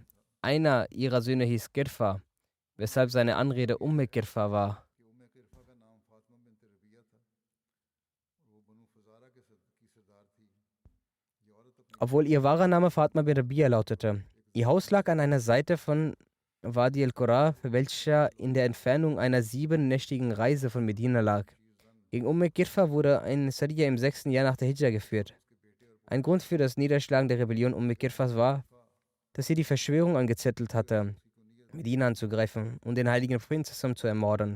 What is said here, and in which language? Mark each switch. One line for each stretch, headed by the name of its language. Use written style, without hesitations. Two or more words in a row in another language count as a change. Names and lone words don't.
German: Einer ihrer Söhne hieß Kirfa, weshalb seine Anrede Kirfa war. Obwohl ihr wahrer Name Fatma bin Rabia lautete. Ihr Haus lag an einer Seite von Wadi al-Qura, welcher in der Entfernung einer 7-nächtigen Reise von Medina lag. Gegen Kirfa wurde ein Sariya im 6. Jahr nach der Hijra geführt. Ein Grund für das Niederschlagen der Rebellion Kirfas war, dass sie die Verschwörung angezettelt hatte, Medina anzugreifen und den heiligen Propheten zu ermorden.